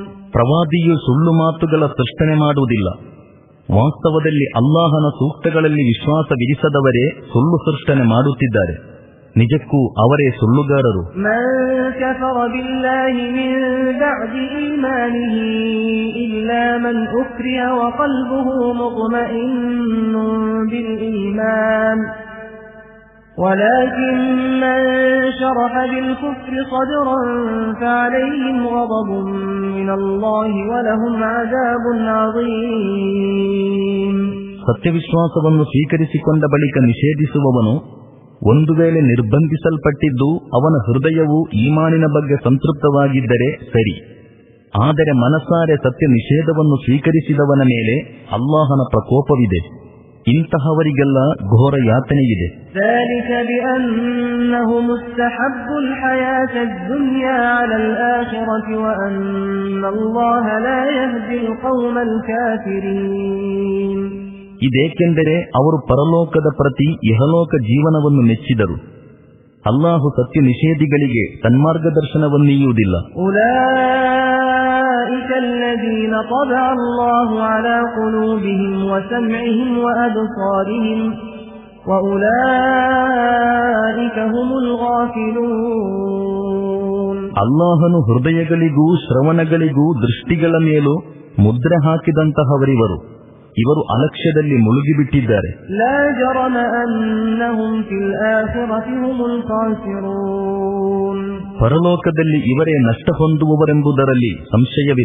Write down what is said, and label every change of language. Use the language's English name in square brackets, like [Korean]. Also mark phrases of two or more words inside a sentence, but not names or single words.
[Kannada] ಪ್ರವಾದಿಯು ಸುಳ್ಳು ಮಾತುಗಳ ಸೃಷ್ಟನೆ ಮಾಡುವುದಿಲ್ಲ. ವಾಸ್ತವದಲ್ಲಿ ಅಲ್ಲಾಹನ ಸೂಕ್ತಗಳಲ್ಲಿ ವಿಶ್ವಾಸವಿರಿಸದವರೇ ಸುಳ್ಳು ಸೃಷ್ಟನೆ ಮಾಡುತ್ತಿದ್ದಾರೆ. ನಿಜಕ್ಕೂ ಅವರೇ ಸುಳ್ಳುಗಾರರು. [Arabic] من كفر بالله من بعد إيمانه إلا من أكره وقلبه مطمئن بالإيمان ولكن من شرح بالكفر صدرا فعليهم غضب من الله ولهم عذاب عظيم. [Kannada] ಸತ್ಯವಿಶ್ವಾಸವನ್ನು ಸ್ವೀಕರಿಸಿಕೊಂಡ ಬಳಿಕ ನಿಷೇಧಿಸುವವನು ಒಂದು ವೇಳೆ ನಿರ್ಬಂಧಿಸಲ್ಪಟ್ಟಿದ್ದು ಅವನ ಹೃದಯವು ಈಮಾನಿನ ಬಗ್ಗೆ ಸಂತೃಪ್ತವಾಗಿದ್ದರೆ ಸರಿ. ಆದರೆ ಮನಸಾರೆ ಸತ್ಯ ನಿಷೇಧವನ್ನು ಸ್ವೀಕರಿಸಿದವನ ಮೇಲೆ ಅಲ್ಲಾಹನ ಪ್ರಕೋಪವಿದೆ. ಇಂತಹವರಿಗೆಲ್ಲ ಘೋರ ಯಾತನೆಯಿದೆ. [Arabic] ذلك بأنهم استحبوا الحياة الدنيا على الآخرة وأن الله لا يهدي القوم الكافرين. [Kannada] ಇದೇಕೆಂದರೆ ಅವರು ಪರಲೋಕದ ಪ್ರತಿ ಇಹಲೋಕ ಜೀವನವನ್ನು ಮೆಚ್ಚಿದರು. ಅಲ್ಲಾಹು ಸತ್ಯ ನಿಷೇಧಿಗಳಿಗೆ ಸನ್ಮಾರ್ಗದರ್ಶನವನ್ನೀಯುವುದಿಲ್ಲ. [Arabic] أولئك الذين طبع الله على قلوبهم وسمعهم وأبصارهم وأولئك هم الغافلون. [Kannada] ಅಲ್ಲಾಹನು ಹೃದಯಗಳಿಗೂ ಶ್ರವಣಗಳಿಗೂ ದೃಷ್ಟಿಗಳ ಮೇಲೂ ಮುದ್ರೆ ಹಾಕಿದಂತಹವರಿವರು. ಇವರು ಅಲಕ್ಷ್ಯದಲ್ಲಿ ಮುಳುಗಿಬಿಟ್ಟಿದ್ದಾರೆ. [Arabic] لا جرم أنهم في الآخرة هم الخاسرون. [Kannada] ಪರಲೋಕದಲ್ಲಿ ಇವರೇ ನಷ್ಟ ಹೊಂದುವವರೆಂಬುದರಲ್ಲಿ ಸಂಶಯವಿಲ್ಲ.